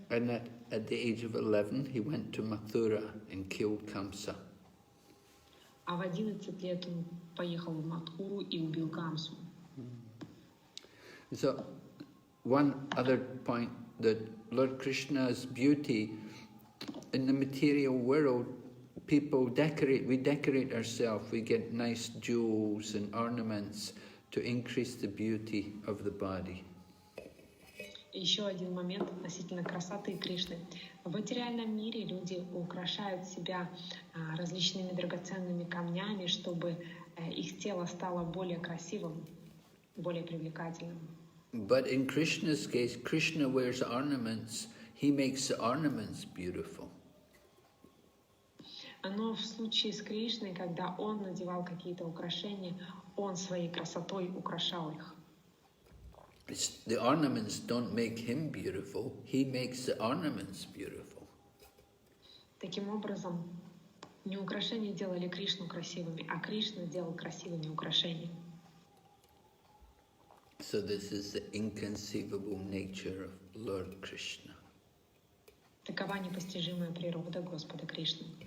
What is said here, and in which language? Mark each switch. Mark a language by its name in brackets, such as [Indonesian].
[English] And at the age of 11, he went to Mathura and killed Kamsa. [Russian] А в 11 лет он поехал в Мадхуру и убил Камсу. [English] So, one other point, that Lord Krishna's beauty in the material world, people we decorate ourselves, we get nice jewels and ornaments to increase the beauty of the body. [Russian] Еще один момент относительно красоты Кришны. В материальном мире люди украшают себя различными драгоценными камнями, чтобы их тело стало более красивым, более привлекательным. [English] But in Krishna's case, Krishna wears ornaments. He makes the ornaments beautiful. [Russian] Но в случае с Кришной, когда он надевал какие-то украшения, он своей красотой украшал их. [English] The ornaments don't make him beautiful. He makes the ornaments beautiful. [Russian] Таким образом, не украшения делали Кришну красивыми, а Кришна делал красивыми украшения. [English] So this is the inconceivable nature of Lord Krishna. [Russian] Такова непостижимая природа Господа Кришны.